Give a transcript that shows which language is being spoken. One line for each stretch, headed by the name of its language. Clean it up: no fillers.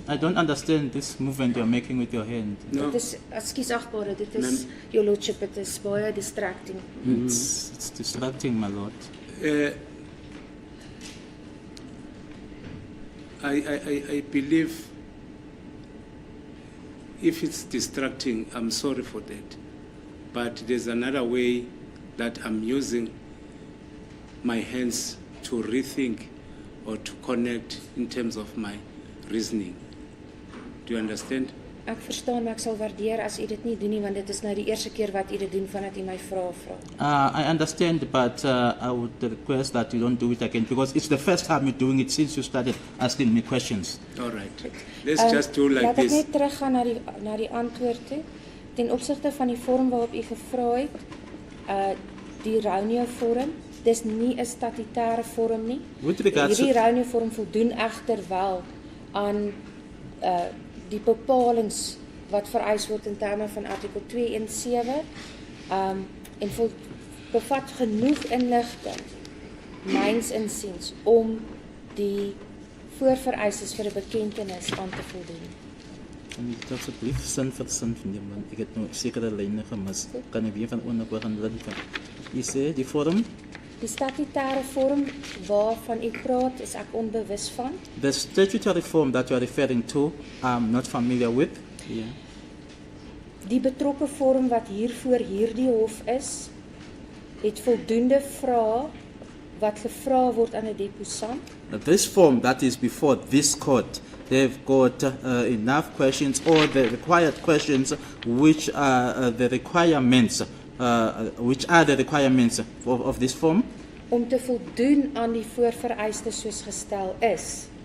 English: I don't understand this movement you're making with your hand. No.
Afrikaans: Dit is, ekskuus agbare, dit is,
English: your lordship, it is
Afrikaans: baie distracting.
English: It's distracting, my lord. I believe if it's distracting, I'm sorry for that. But there's another way that I'm using my hands to rethink or to connect in terms of my reasoning. Do you understand?
Afrikaans: Ek verstaan, maar ek sal waardeer as u dit nie doen nie, want dit is nou die eerste keer wat u dit doen vandat u my vra.
English: I understand, but I would request that you don't do it again, because it's the first time you're doing it since you started asking me questions. All right. Let's just do like
Afrikaans: Laat ek
English: this.
Afrikaans: net teruggaan na die antwoord toe. Ten opsigte van die vorm waarop u gevra het, die Raunio vorm, dis nie 'n statutêre vorm nie.
English: With regards to-
Afrikaans: Hierdie Raunio vorm voldoen egter wel aan die bepalings wat vereis word in terme van artikel 217 en bevat genoeg inligting myns insiens om die voorvereistes vir 'n bekentenis aan te voldoen. Kan u dit asseblief sin vir sin neem, want ek het nou sekere lyne gemis. Kan ek weer van onder gaan laat van? U sê die vorm? Die statutêre vorm waarvan u praat, is ek onbewus van.
English: The statutory form that you are referring to, I'm not familiar with. Yeah.
Afrikaans: Die betrokke vorm wat hiervoor hierdie hof is, het voldoende vrae wat gevra word aan 'n deposant.
English: This form that is before this court, they've got enough questions or the required questions which are the requirements of this form.
Afrikaans: Om te voldoen aan die voorvereistes soos gestel is.